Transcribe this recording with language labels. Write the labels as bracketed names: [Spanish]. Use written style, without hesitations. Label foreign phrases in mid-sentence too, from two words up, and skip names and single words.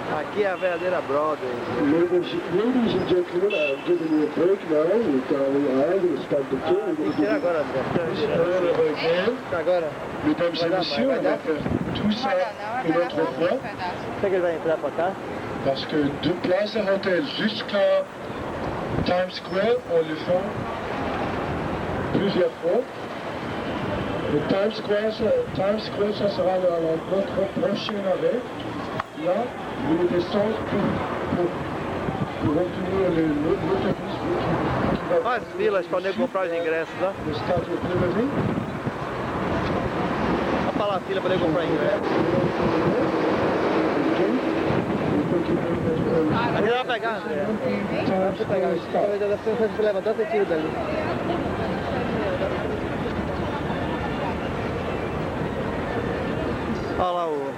[Portuguese] Aqui é a verdadeira Broadway. [English] Ladies and gentlemen, I'm giving you a break now. We've done the eye, we're going to start the tour. [Portuguese] Tem que tirar agora, André. Agora. [French] Mesdames et messieurs, on va faire tout ça une autre fois. [Portuguese] Será que ele vai entrar pra cá? [French] Parce que de Place Hotel jusqu'à Times Square, on le fait plusieurs fois. Le Times Square, ça sera notre prochain arrêt. Là, vous descendez pour obtenir l'autobus qui va [Portuguese] Olha as filas para nego comprar os ingressos, ó. [French] le Stade de Liberty. [Portuguese] Olha pra lá a fila para nego comprar ingressos. Aqui vai pegar, André. Deixa eu pegar. Você levantar, você tira dali. Olha lá o...